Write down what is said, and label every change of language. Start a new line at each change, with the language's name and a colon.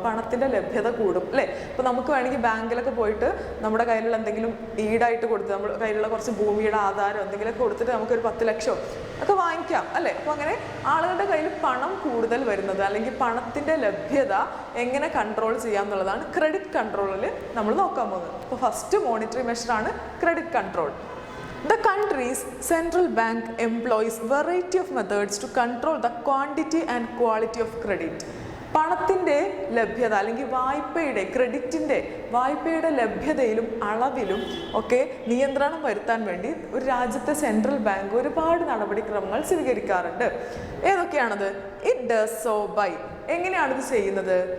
Malayalam: പണത്തിൻ്റെ ലഭ്യത കൂടും അല്ലേ. ഇപ്പോൾ നമുക്ക് വേണമെങ്കിൽ ബാങ്കിലൊക്കെ പോയിട്ട് നമ്മുടെ കയ്യിലുള്ള എന്തെങ്കിലും ഈടായിട്ട് കൊടുത്ത്, നമ്മുടെ കയ്യിലുള്ള കുറച്ച് ഭൂമിയുടെ ആധാരം എന്തെങ്കിലുമൊക്കെ കൊടുത്തിട്ട് നമുക്കൊരു 10 ലക്ഷം ഒക്കെ വാങ്ങിക്കാം അല്ലേ. അപ്പോൾ അങ്ങനെ ആളുകളുടെ കയ്യിൽ പണം കൂടുതൽ വരുന്നത് അല്ലെങ്കിൽ പണത്തിൻ്റെ ലഭ്യത എങ്ങനെ കൺട്രോൾ ചെയ്യാം എന്നുള്ളതാണ് ക്രെഡിറ്റ് കൺട്രോളിൽ നമ്മൾ നോക്കാൻ പോകുന്നത്. അപ്പോൾ first monetary മെഷറാണ് credit control.
English: The country's central bank employs variety of methods to control the quantity and quality of credit.
Malayalam: പണത്തിൻ്റെ ലഭ്യത അല്ലെങ്കിൽ വായ്പയുടെ, വായ്പയുടെ ലഭ്യതയിലും അളവിലും ഒക്കെ നിയന്ത്രണം വരുത്താൻ വേണ്ടി ഒരു രാജ്യത്തെ സെൻട്രൽ ബാങ്ക് ഒരുപാട് നടപടിക്രമങ്ങൾ സ്വീകരിക്കാറുണ്ട്. ഏതൊക്കെയാണത്?
English: It does so by.
Malayalam: എങ്ങനെയാണിത് ചെയ്യുന്നത്?